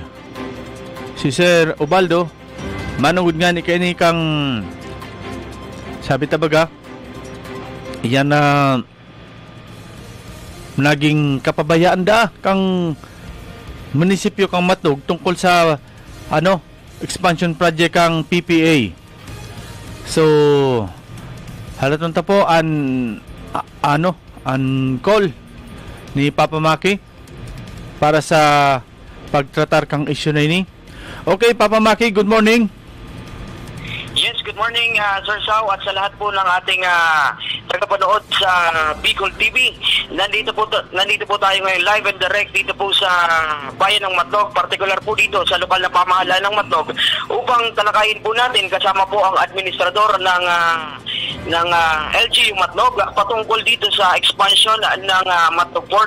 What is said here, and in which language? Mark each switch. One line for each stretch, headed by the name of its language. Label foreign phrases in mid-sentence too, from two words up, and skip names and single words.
Bikol: Si Sir Ubaldo manungod nga ni kani kang sabi tabaga iyan na naging kapabayaan kang munisipyo kang Matnog tungkol sa
English: expansion project
Bikol: kang PPA. So halatong tapo an call ni Papa Maki para sa pagtratar kang issue na ini. Okay, Papa Maki,
English: good morning. morning,
Filipino: Sir Sao, at sa lahat po ng ating tagapanood sa Bicol TV. Nandito po tayo ngayon
English: live and direct
Filipino: dito po sa bayan ng Matnog, particular po dito sa lokal na pamahalaan ng Matnog, upang talakayin po natin kasama po ang administrador ng LGU Matnog patungkol dito sa expansion ng Matnog Port.